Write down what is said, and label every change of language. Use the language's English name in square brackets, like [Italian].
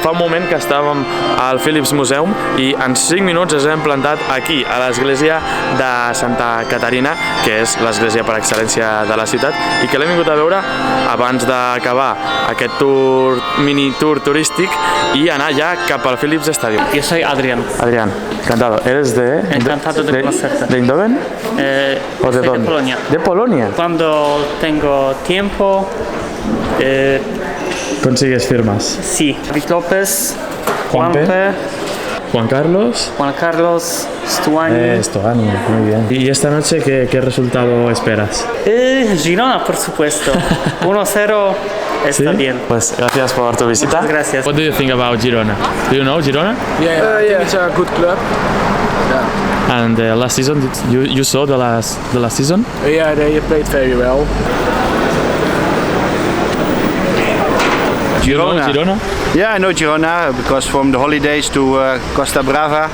[Catalan] Fa un moment que estàvem al Philips Museum i en 5 minuts ens hem plantat aquí, a l'església de Santa Caterina, que és l'església per excel·lència de la ciutat, i que l'hem vingut a veure abans d'acabar aquest mini tour turístic i anar ja cap al Philips Stadium. [Spanish] Yo soy Adrián. Adrián, encantado. ¿Eres Encantado de conocerte. ¿De Eindhoven? ¿O de dónde? De Polonia. ¿De Polonia? Cuando tengo tiempo, ¿Consigues firmas? sí. David López, Juanpe. Juanpe, Juan Carlos. Juan Carlos, Stuani. Stoani, muy bien. ¿Y esta noche qué resultado esperas? Girona, por supuesto. 1-0 está bien. Pues gracias por tu visita. Muchas gracias. [English] What do you think about Girona? Do you know Girona? Yeah, I think it's a good club. And last season, you saw the last season? Yeah, they played very well. You know Girona? Yeah, I know Girona because from the holidays to Costa Brava.